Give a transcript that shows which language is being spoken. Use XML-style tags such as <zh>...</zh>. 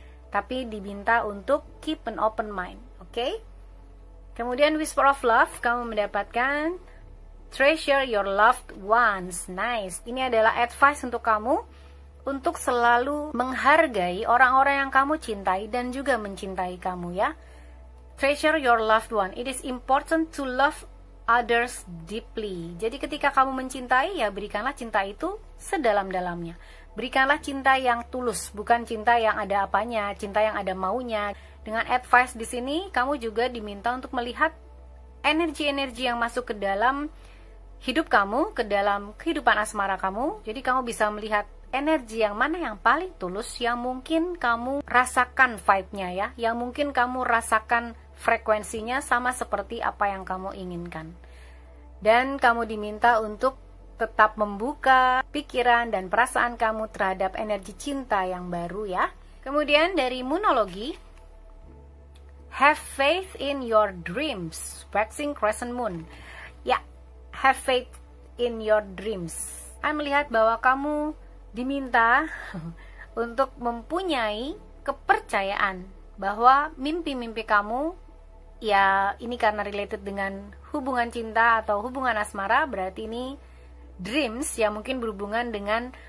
<id>Tapi diminta untuk</id> <en>keep an open mind,</en> <id>oke? Kemudian Whisper of Love, kamu mendapatkan</id> <en>treasure your loved ones.</en> <id>Nice. Ini adalah advice untuk kamu untuk selalu menghargai orang-orang yang kamu cintai dan juga mencintai kamu ya.</id> <en>Treasure your loved one. It is important to love others deeply.</en> <id>Jadi ketika kamu mencintai, ya berikanlah cinta itu sedalam-dalamnya. Berikanlah cinta yang tulus, bukan cinta yang ada apanya, cinta yang ada maunya. Dengan advice di sini, kamu juga diminta untuk melihat energi-energi yang masuk ke dalam hidup kamu, ke dalam kehidupan asmara kamu. Jadi kamu bisa melihat energi yang mana yang paling tulus, yang mungkin kamu rasakan vibe-nya ya, yang mungkin kamu rasakan frekuensinya sama seperti apa yang kamu inginkan. Dan kamu diminta untuk tetap membuka pikiran dan perasaan kamu terhadap energi cinta yang baru ya. Kemudian dari</id> <en>Moonology, have faith in your dreams, waxing crescent moon. Ya, have faith in your dreams.</en> <id>Saya melihat bahwa kamu diminta untuk mempunyai kepercayaan bahwa mimpi-mimpi kamu, ya ini karena related dengan hubungan cinta atau hubungan asmara, berarti ini dreams yang mungkin berhubungan dengan</id>